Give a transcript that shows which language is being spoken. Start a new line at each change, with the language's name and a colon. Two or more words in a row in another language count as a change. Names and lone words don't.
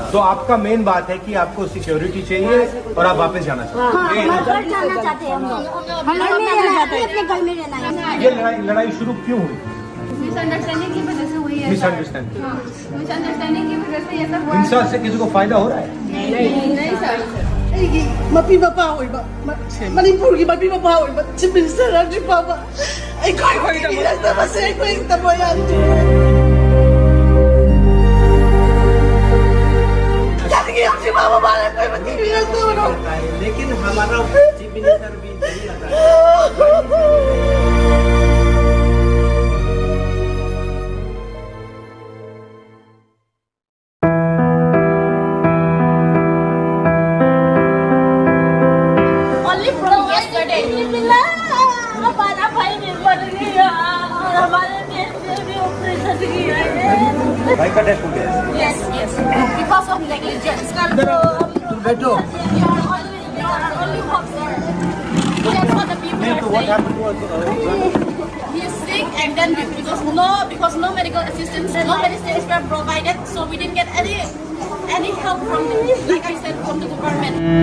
Hindi: तो आपका मेन बात है कि आपको सिक्योरिटी चाहिए और आप वापस जाना चाहते हैं. घर जाना चाहते हैं हम लोग. हम घर में रहना चाहते हैं, अपने घर में रहना है. ये लड़ाई शुरू क्यों हुई? मिसअंडरस्टैंडिंग की वजह से हुई है. मिसअंडरस्टैंडिंग की वजह से ये सब हुआ है. हिंसा से किसी को फायदा हो रहा है? नहीं सर.
Manipuri: ꯃꯄꯤ ꯃꯄꯥ ꯑꯣꯏꯕ ꯃꯅꯤꯄꯨꯔꯒꯤ ꯃꯄꯤ ꯃꯄꯥ ꯑꯣꯏꯕ
English: chief minister
Manipuri: ꯔꯥꯖꯤꯕ ꯕꯥꯕꯥ ꯑꯩꯈꯣꯏꯒꯤ ꯅꯠꯇꯕꯁꯦ ꯑꯩꯈꯣꯏ ꯊꯃꯣꯏ ꯌꯥꯝ
Hindi: लेकिन हमारा
English: chief minister
Hindi: भी नहीं आता.
English: Only from yesterday.
Hindi: हमारा भाई भी मर गया और हमारे देश में भी ऑपरेशन किया है. भाई का डेथ हो गया.
English: Yes. Because of negligence.
Hindi: बैठो.
English: Only hope, sir. That's what the people are saying. He is sick, and then because no medical assistance, no medicines were provided, so we didn't get any help from, like I said, from the government.